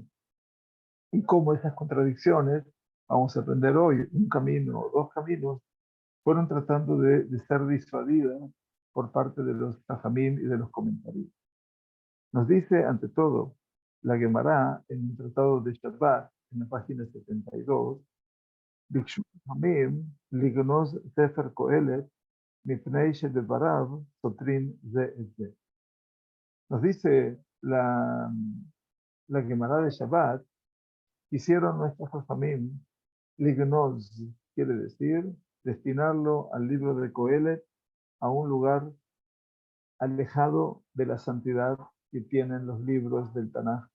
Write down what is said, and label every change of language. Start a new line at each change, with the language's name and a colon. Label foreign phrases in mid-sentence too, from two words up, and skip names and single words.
Spanish: Y cómo esas contradicciones, vamos a aprender hoy, un camino o dos caminos, fueron tratando de ser disuadidas por parte de los Jajamim y de los comentarios. Nos dice, ante todo, la Gemara en el Tratado de Shabbat, en la página 72,
Hebrew: ביקשו חכמים לגנוז ספר קהלת מפני שדבריו סותרים זה את זה.
Spanish: Nos dice la Gemara de Shabbat, hicieron nuestros Jajamim lignoz, quiere decir destinarlo al libro de Coelet a un lugar alejado de la santidad que tienen los libros del Tanaj.